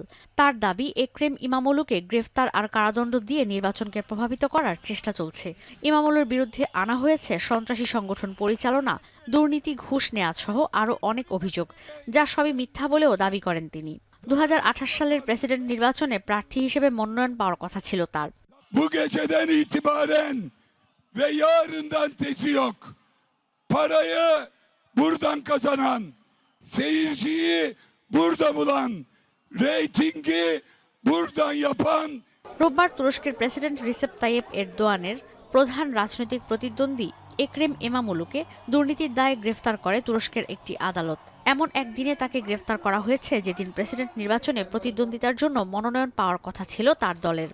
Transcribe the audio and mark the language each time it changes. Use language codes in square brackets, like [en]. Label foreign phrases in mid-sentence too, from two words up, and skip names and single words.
[bn] তার দাবি, একরেম ইমামোলুকে গ্রেফতার আর কারাদণ্ড দিয়ে নির্বাচনকে প্রভাবিত করার চেষ্টা চলছে। ইমামোলুর বিরুদ্ধে আনা হয়েছে সন্ত্রাসী সংগঠন পরিচালনা, দুর্নীতি, ঘুষ নেওয়া সহ আরও অনেক অভিযোগ, যা সবই মিথ্যা বলেও দাবি করেন তিনি। 2028 সালের প্রেসিডেন্ট নির্বাচনে প্রার্থী হিসেবে মনোনয়ন পাওয়ার কথা ছিল তার। [tr] Bu geceden itibaren ve yarından tezi yok. Parayı buradan kazanan, seyirciyi burada bulan, reytingi buradan yapan। [bn] রোববার তুরস্কের প্রেসিডেন্ট রিসেপ তাইয়েপ এরদোয়ানের প্রধান রাজনৈতিক প্রতিদ্বন্দ্বী একরেম ইমামোলুকে দুর্নীতির দায়ে গ্রেফতার করে তুরস্কের একটি আদালত। এমন একদিনে তাকে গ্রেফতার করা হয়েছে যেদিন প্রেসিডেন্ট নির্বাচনে প্রতিদ্বন্দ্বিতার জন্য মনোনয়ন পাওয়ার কথা ছিল তার দলের।